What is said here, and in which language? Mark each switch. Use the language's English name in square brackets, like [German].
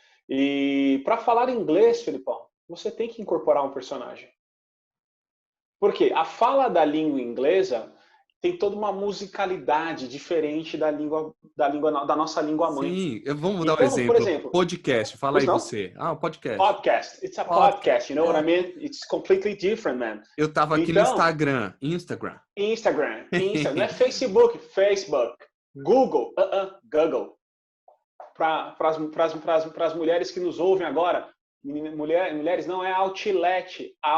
[Portuguese] E para falar inglês, Felipão, você tem que incorporar um personagem. Por quê? A fala da língua inglesa tem toda uma musicalidade diferente da nossa língua mãe. Sim, vamos dar um Então, exemplo. por exemplo, Podcast, fala aí você. O podcast. Podcast. [English] It's a podcast, you know what I mean? It's completely different, man. [Portuguese] Eu tava aqui no Instagram. Instagram. Não é Facebook. Google. Google. Para as mulheres que nos ouvem agora, mulheres não é outlet.